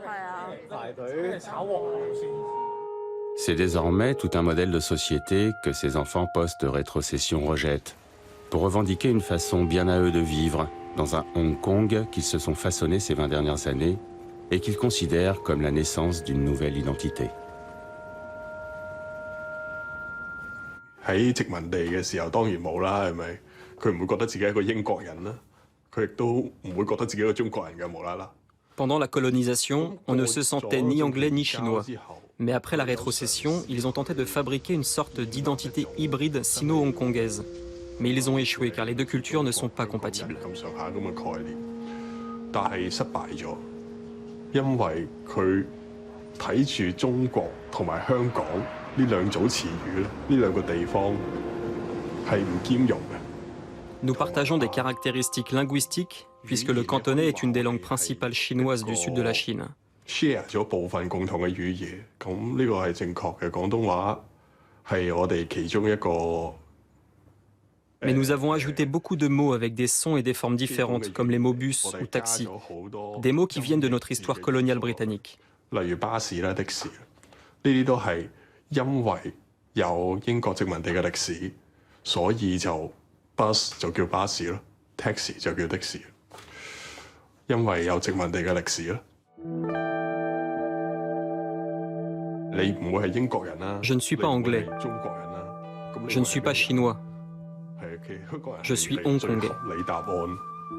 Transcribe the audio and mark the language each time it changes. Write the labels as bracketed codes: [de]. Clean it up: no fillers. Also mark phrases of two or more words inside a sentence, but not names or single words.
[fr] C'est désormais tout un modèle de société que ces enfants post-rétrocession rejettent, pour revendiquer une façon bien à eux de vivre dans un Hong Kong qu'ils se sont façonnés ces 20 dernières années et qu'ils considèrent comme la naissance d'une nouvelle identité. [yue] 喺殖民地嘅時候當然冇啦，係咪？佢唔會覺得自己係一個英國人啦，佢亦都唔會覺得自己係一個中國人嘅無啦啦。 [fr] Pendant la colonisation, on ne se sentait ni anglais ni chinois. Mais après la rétrocession, ils ont tenté de fabriquer une sorte d'identité hybride sino-hongkongaise. Mais ils ont échoué car les deux cultures ne sont pas compatibles. [yue] 咁上下咁嘅概念，但係失敗咗，因為佢睇住中國同埋香港呢兩組詞語咧，呢兩個地方係唔兼容嘅。 [fr] Nous partageons des caractéristiques linguistiques, puisque le cantonais est une des langues principales chinoises du sud de la Chine. [yue] share 咗部分共同嘅語言，咁呢個係正確嘅。廣東話係我哋其中一個。 [fr] Mais nous avons ajouté beaucoup de mots avec des sons et des formes différentes, comme les mots bus ou taxi, des mots qui viennent de notre histoire coloniale britannique. [yue] 例如巴士啦、的士，呢啲都係因為有英國殖民地嘅歷史，所以就 bus 就叫巴士咯 ，taxi 就叫的士，因為有殖民地嘅歷史咯。你唔會係英國人啦， [fr] Je ne suis pas anglais. [yue] 中國人啦， [fr] Je ne suis pas chinois. Je suis hongkongais. [yue] 你答案。